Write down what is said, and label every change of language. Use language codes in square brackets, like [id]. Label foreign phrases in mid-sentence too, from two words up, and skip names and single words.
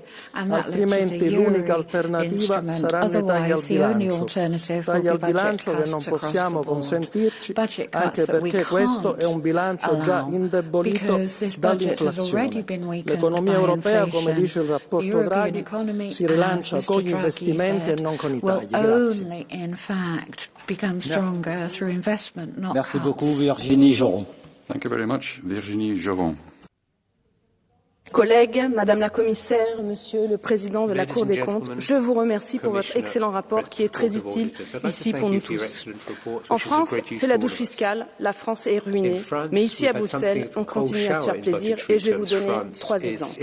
[it] Altrimenti l'unica alternativa saranno i tagli al bilancio che non possiamo consentirci, anche perché questo è un bilancio già indebolito dall'inflazione. L'economia europea, come dice il rapporto Draghi, si rilancia con gli investimenti e non con i tagli. Grazie. [fr] Merci beaucoup, Virginie Joron. [en] Thank you very much, Virginie Joron. [fr] Collègues, Madame la Commissaire, Monsieur le Président de la Cour des comptes, je vous remercie pour votre excellent rapport qui est très utile ici pour nous tous. En France, c'est la douche fiscale, la France est ruinée, mais ici à Bruxelles, on continue à se faire plaisir et je vais vous donner 3 exemples.